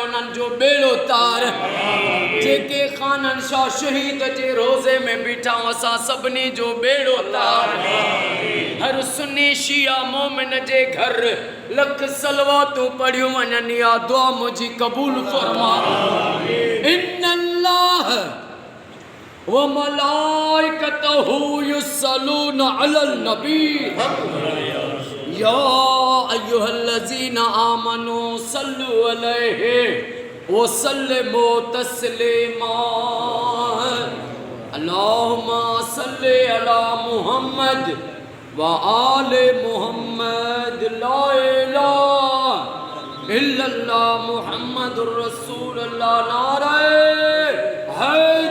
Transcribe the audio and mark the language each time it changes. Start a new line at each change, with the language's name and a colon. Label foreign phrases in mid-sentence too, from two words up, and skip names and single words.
Sindhi: उन्हनि जो बेड़ो तार जेके खानन शाह शहीद जे रोज़े में बीठा असां सभिनी जो बेड़ो तार हर सुन्नी शिया मोमिन जे घर लख सलवातूं पढ़ियूं वञनि या दुआ मुंहिंजी क़बूल फरमा
Arabic: إن الله وملائكته يصلون على النبي يا أيها الذين آمنوا صلوا عليه وسلموا تسليما اللهم صل على محمد وآل محمد لا إله إلا الله محمد رسول الله नारे है